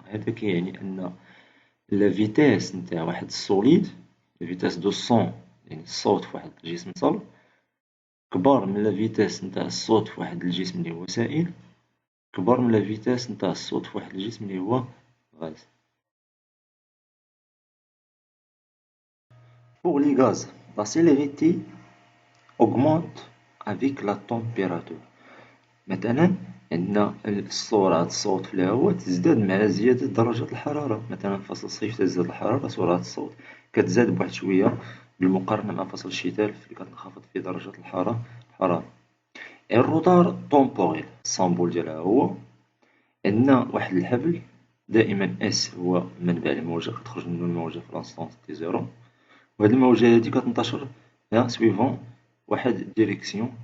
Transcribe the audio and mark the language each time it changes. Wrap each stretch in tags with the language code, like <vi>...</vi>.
<ar>هذا كيعني أن لا فيتاس نتاع واحد السوليد، لا فيتاس دو سون يعني الصوت في واحد الجسم صلب، كبر من لا فيتاس نتاع الصوت في واحد الجسم اللي هو سائل، كبر من لا فيتاس نتاع الصوت في واحد الجسم اللي هو غاز.</ar> <fr>Pour les gaz, la célérité augmente avec la température.</fr> <ar>مثلا عندنا سرعة الصوت في الهواء تزداد مع زيادة درجة الحرارة. مثلا في فصل الصيف تزداد الحرارة، سرعة الصوت كتزاد بواحد شوية بالمقارنة مع فصل الشتاء اللي كتنخفض فيه درجة الحرارة. الروتار طومبوريل السامبول ديالها هو عندنا واحد الحبل دائما اس هو منبع الموجة، كتخرج منو الموجة في لانستونس تي زيرو، وهاد الموجة هادي كتنتشر سويفون واحد ديريكسيون.</ar>